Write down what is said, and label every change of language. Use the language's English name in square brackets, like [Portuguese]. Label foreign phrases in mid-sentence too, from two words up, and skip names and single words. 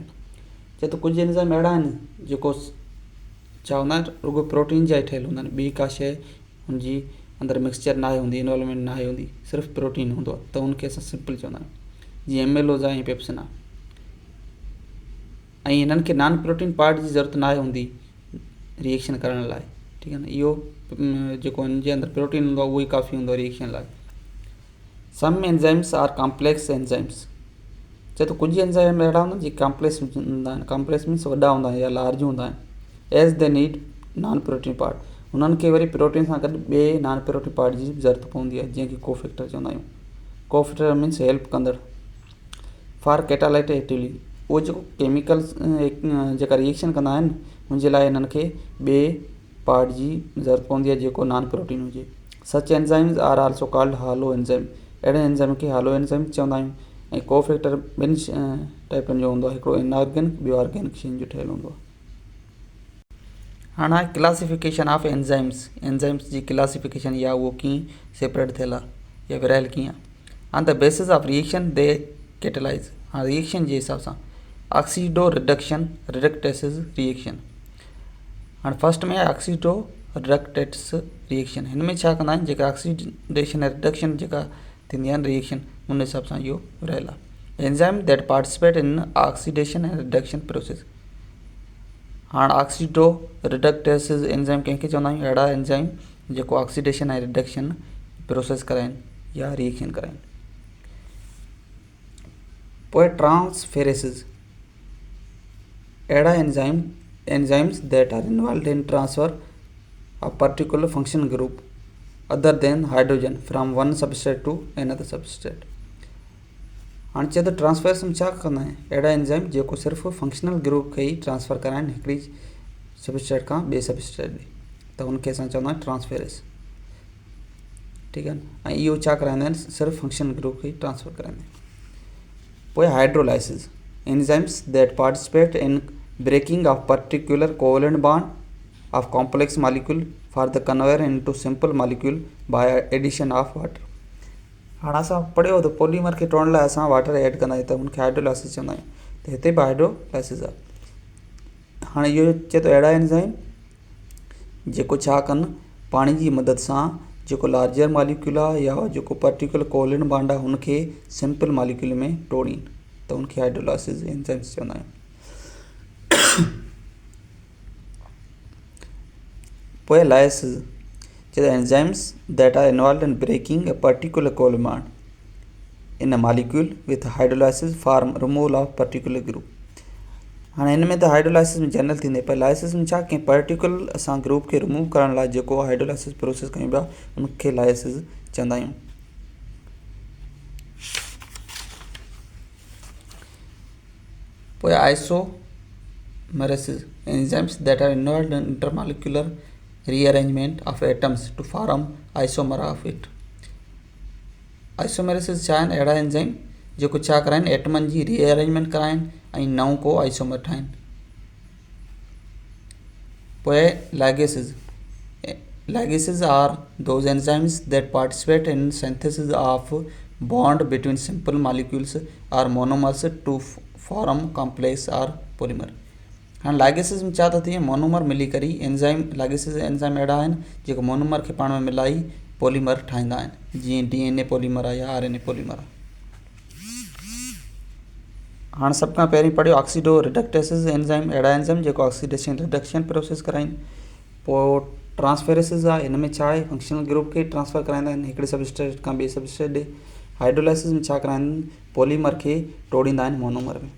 [Sindhi] चए थो कुझु एंजाइम अहिड़ा आहिनि जेको छा हूंदा आहिनि, रुगो प्रोटीन जा ई ठहियल हूंदा आहिनि, ॿी का शइ हुनजी अंदरि मिक्सचर न आहे हूंदी, इन्वॉल्वमेंट न आहे हूंदी, सिर्फ़ु प्रोटीन हूंदो आहे, त हुनखे असां सिंपल चवंदा आहियूं, जीअं एमेलोज़ आहे ऐं पेप्सिन आहे। ऐं हिननि खे [English] non protein part [Sindhi] जी ज़रूरत न आहे हूंदी रिएक्शन करण लाइ, ठीकु आहे न। इहो जेको हिन जे अंदरि प्रोटीन हूंदो आहे उहो ई काफ़ी हूंदो आहे रिएक्शन लाइ। [English] some enzymes are complex enzymes. [Sindhi] चए थो कुझु एंजाइम अहिड़ा हूंदा आहिनि जेके कॉम्प्लेक्स हूंदा आहिनि, [English] complex means [Sindhi] वॾा हूंदा आहिनि या लार्ज हूंदा आहिनि। [English] as they need non protein part, [Sindhi] हुननि खे वरी प्रोटीन सां गॾु ॿिए [English] non protein part [Sindhi] जी ज़रूरत पवंदी आहे, जंहिंखे कोफैक्टर चवंदा आहियूं। [English] cofactor means help कंदड़ for catalyte actively. [Sindhi] उहो जेको केमिकल्स जेका रिएक्शन कंदा आहिनि हुनजे लाइ हिननि खे ॿिए पार्ट जी ज़रूरत पवंदी आहे जेको [English] non protein [Sindhi] हुजे। [English] such enzymes are also called halo enzyme. [Sindhi] अहिड़े एंजाइम खे [English] halo enzyme [Sindhi] चवंदा आहियूं। ऐं कोफैक्टर ॿिनि टाइपनि जो हूंदो आहे, हिकिड़ो इनऑर्गेनिक, ॿियो ऑर्गेनिक शयुनि जो ठहियलु हूंदो आहे। हाणे [English] classification of enzymes, enzymes जी classification [Sindhi] या उहो कीअं सेपरेट थियल आहे या विरहायल कीअं आहे। [English] on the basis of reaction they catalyse. [Sindhi] हाणे रिएक्शन जे हिसाब सां [English] oxido reduction reductase reaction. [Sindhi] हाणे फस्ट में [English] oxido reductase reaction. [Sindhi] हिन में छा कंदा आहिनि, जेका ऑक्सीडेशन ऐं रिडक्शन जेका थींदी आहे रिएक्शन, उन हिसाब सां इहो रहियल आहे। [English] enzyme that participate in oxidation ऐं reduction process. [Sindhi] हाणे [English] oxido reductase enzyme [Sindhi] कंहिंखे चवंदा आहियूं, अहिड़ा एंजाइम जेको ऑक्सीडेशन ऐं [English] reduction process [Sindhi] कराइनि या रिएक्शन कराइनि। पोइ ट्रांसफेरेसिस, अहिड़ा [English] enzymes that are involved in transfer of particular functional group other than hydrogen from one substrate to another substrate। [Sindhi] हाणे चए त ट्रांसफेरेस में छा कंदा आहिनि, अहिड़ा एंजाइम जेको सिर्फ़ु [English] functional group [Sindhi] खे ई ट्रांसफ़र कराइनि हिकिड़ी सबस्ट्रेट खां ॿिए सबस्ट्रेट ॾे, त हुनखे असां चवंदा आहियूं ट्रांसफेरेस। ठीकु आहे न, ऐं इहो छा कराईंदा आहिनि, सिर्फ़ु [English] functional group [Sindhi] खे ई ट्रांसफ़र कराईंदा आहिनि। [English] पोइ hydrolysis, enzymes that participate in breaking of particular covalent bond of complex molecule for the conversion into simple molecule by addition of water। [Sindhi] हाणे असां पढ़ियो त पॉलीमर खे तोड़ण लाइ असां [English] water add [Sindhi] कंदा आहियूं त हुनखे हाइड्रोलाइसिस चवंदा आहियूं, त हिते बि हाइड्रोलाइसिस आहे। हाणे इहो चए थो अहिड़ा एंजाइम जेको छा कनि, पाणी जी मदद सां जेको [English] larger molecule [Sindhi] आहे या जेको [English] particular covalent bond [Sindhi] आहे हुनखे [English] simple molecule [Sindhi] में तोड़ीनि, त हुनखे [English] hydrolysis enzymes [Sindhi] चवंदा आहियूं। पोइ लाइसिस, चए त [English] enzymes that are involve in breaking a particular covalent bond in a molecule with hydrolysis for removal of particular group. [Sindhi] हाणे हिन में त हाइड्रोलाइसिस में जनरल थींदे, पर लाइसिस में छा, कंहिं पर्टिकुलर असां ग्रुप खे रिमूव करण लाइ जेको [English] hydrolysis process [Sindhi] कयूं पिया उनखे लाइसिस चवंदा आहियूं। पोइ आइसोमेरेसिस, [English] enzymes that are involve in intermolecular rearrangement of atoms to form isomer of it। [Sindhi] आइसोमेरेसिस छा आहिनि, अहिड़ा एंजाइम जेको छा कराइनि, एटमनि जी रीअरेंजमेंट कराइनि ऐं नओं को आइसोमर ठाहिनि। [English] पोइ ligases are those enzymes that participate in synthesis of bond between simple molecules or monomers to form complex or polymer। [Sindhi] हाणे लाइगेसिस में छा थो थिए, मोनोमर मिली करे एंजाइम, लाइगेसिस एंजाइम अहिड़ा आहिनि जेको मोनोमर खे पाण में मिलाई पॉलीमर ठाहींदा आहिनि, जीअं [English] DNA polymer [Sindhi] आहे या [English] RNA polymer [Sindhi] आहे। हाणे सभ खां पहिरीं पढ़ियो [English] oxido reductase enzyme, [Sindhi] अहिड़ा एंजाइम जेको [English] oxidation reduction process [Sindhi] कराइनि। पोइ ट्रांसफेरेसिस आहे, हिन में छा आहे, [English] functional group [Sindhi] खे ट्रांसफ़र कराईंदा आहिनि हिकिड़े सबस्ट्रेट खां ॿिए सबस्ट्रेट ॾे। हाइड्रोलाइसिस में छा कराईंदा आहिनि, पॉलीमर खे तोड़ींदा आहिनि मोनोमर में।